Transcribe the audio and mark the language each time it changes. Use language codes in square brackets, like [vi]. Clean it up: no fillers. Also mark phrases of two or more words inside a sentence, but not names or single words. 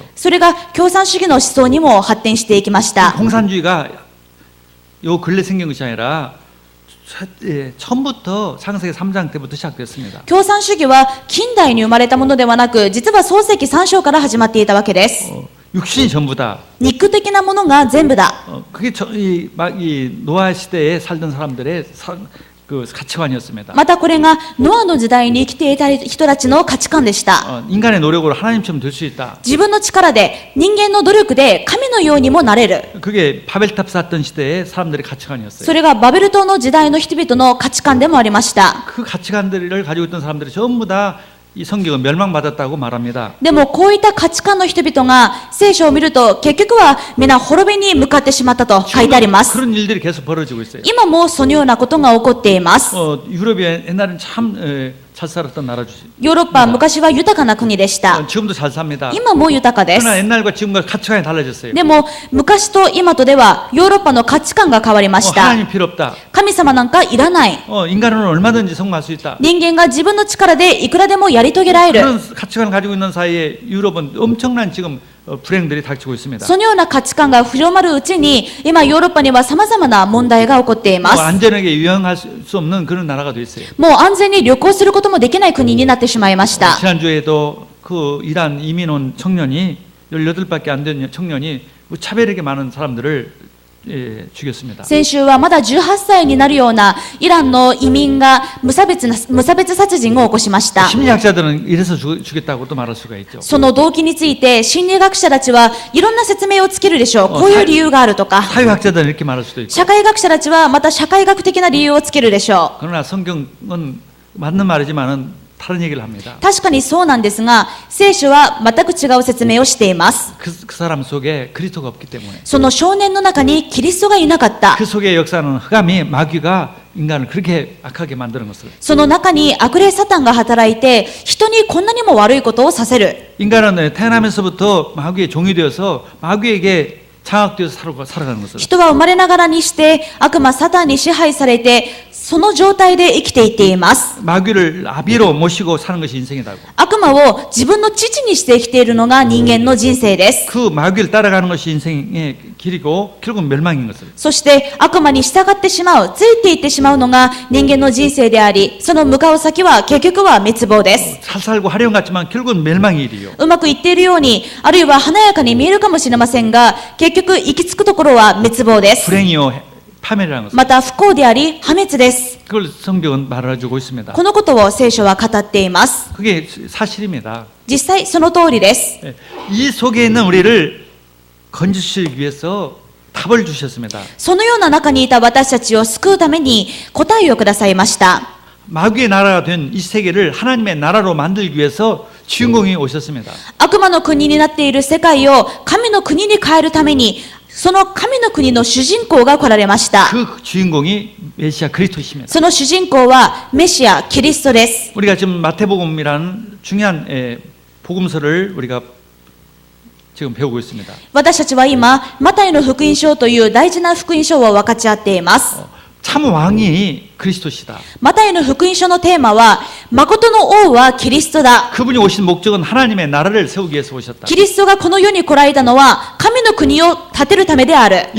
[ja] それが共産主義の思想にも発展していきました。 [ko] 공산주의가 요 근래 생긴 것이 아니라 처음부터 창세기 3장 때부터 시작됐습니다. [ja] 共産主義は近代に生まれたものではなく、実は創世記3章から始まっていたわけです。 [ko] 육신이 전부다. [ja] 肉的なものが全部だ。 [ko] 그게 이 노아 시대에 살던 사람들의 그 가치관이었습니다. [ja] またこれがノアの時代に生きていた人たちの価値観でした。 [ko] 인간의 노력으로 하나님처럼 될 수 있다. [ja] 自分の力で、人間の努力で神のようにもなれる。 [ko] 그게 바벨탑 쌓던 시대의 사람들의 가치관이었어요. [ja] それがバベル島の時代の人々の価値観でもありました。 [ko] 그 가치관들을 가지고 있던 사람들이 전부 다 이 성경은 멸망받았다고 말합니다. [ja] でもこういった価値観の人々が聖書を見ると結局は皆滅びに向かってしまったと書いてあります。 [ko] 그런 일들이 계속 벌어지고 있어요. [ja] 今もそのようなことが起こっています。 [ko] 유럽이 옛날엔 참 잘 살았던 나라죠. [ja] ヨーロッパは昔は豊かな国でした。 [ko] 지금도 잘 삽니다. [ja] 今も豊かです。 [ko] 그러나 옛날과 지금과 가치관이 달라졌어요. [ja] でも昔と今とではヨーロッパの価値観が変わりました。 [ko] 하나님 필요 없다. [ja] 神様なんかいらない。 [ko] 인간은 얼마든지 성공할 수 있다. [ja] 人間が自分の力でいくらでもやり遂げられる。 [ko] 그런 가치관을 가지고 있는 사이에 유럽은 엄청난 지금 불행들이 닥치고 있습니다. [ja] そのような価値観が広まるうちに今ヨーロッパには様々な問題が起こっています。 [ko] 안전하게 유영할 수 없는 그런 나라가 돼 있어요. [ja] もう安全に旅行することもできない国になってしまいました。 [ko] 지난주에도 그 이란 이민 온 청년이 18밖에 안 된 청년이 무차별하게 많은 사람들을 죽였습니다. [ja] 先週はまだ18歳になるようなイランの移民が無差別殺人を起こしました。 [ko] 심리학자들은 이래서 죽였다고도 말할 수가 있죠. [ja] その動機について心理学者たちはいろんな説明をつけるでしょう。こういう理由があるとか、 [ko] 사회학자들은 이렇게 말할 수도 있고. [ja] 社会学者たちはまた社会学的な理由をつけるでしょう。 [ko] 그러나 성경은 맞는 말이지만은 다른 얘기를 합니다. [ja] 確かにそうなんですが、聖書は全く違う説明をしています。 [ko] 그 사람 속에 그리스도가 없기 때문에 [ja] その少年の中にキリストがいなかった。 [ko] 그 속에 역사는 흑암이 마귀가 인간을 그렇게 악하게 만드는 것을 [ja] その中に悪霊サタンが働いて、人にこんなにも悪いことをさせる。 [ko] 인간은 태어나면서부터 마귀의 종이 되어서 마귀에게 장악되어서 살아가는 것을 [ja] 人は生まれながらにして悪魔サタンに支配されて、その状態で生きていっています。 [ko] 마귀를 아비로 모시고 사는 것이 인생이라고. [ja] 悪魔を自分の父にして生きているのが人間の人生です。 [ko] 그 마귀를 따라가는 것이 인생의 길이고 결국 멸망인 것을. [ja] そして悪魔に従ってしまう、ついていってしまうのが人間の人生であり、その向かう先は結局は滅亡です。 [ko] 잘 살고 화려한 것 같지만 결국은 멸망의 일이요. [ja] うまくいっているように、あるいは華やかに見えるかもしれませんが、結局行き着くところは滅亡です。 [ko] 불행이요 파멸이라는 것을. [ja] また不幸であり破滅です。 [ko] 그걸 성경은 말해주고 있습니다. [ja] このことを聖書は語っています。 [ko] 그게 사실입니다. [ja] 実際その通りです。 [ko] 이 속에 있는 우리를 건지시기 위해서 답을 주셨습니다. [ja] そのような中にいた私たちを救うために答えをくださいました。 [ko] 마귀의 나라가 된 이 세계를 하나님의 나라로 만들기 위해서 주인공이 오셨습니다. [ja] 悪魔の国になっている世界を神の国に変えるために、その神の国の主人公が来られました。 [ko] 그 주인공이 메시아 그리스도이십니다. [ja] その主人公はメシア、キリストです。 [ko] 우리가 지금 마태복음이라는 중요한 복음서를 우리가 지금 배우고 있습니다. [ja] 私たちは今、マタイの福音書という大事な福音書を分かち合っています。 [ko] 참 왕이 그리스도시다. [ja] マタイの福音書のテーマは、誠の王はキリストだ。 [ko] 그분이 오신 목적은 하나님의 나라를 세우기 위해서 오셨다. [ja] キリストがこの世に来られたのは、神の国を建てるためである。